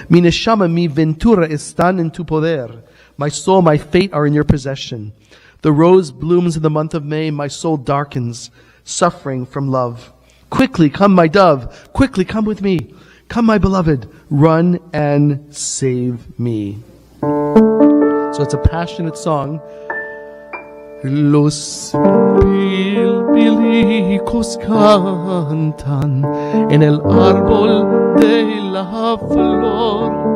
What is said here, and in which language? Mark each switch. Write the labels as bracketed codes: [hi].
[lad] Mi neshama, mi ventura están en tu poder. [en] My soul, my fate are in your possession. The rose blooms in the month of May. My soul darkens, suffering from love. Quickly, come my dove. Quickly, come with me. Come my beloved. Run and save me. So it's a passionate song. [lad] Los bilbilicos cantan en el árbol de la flor.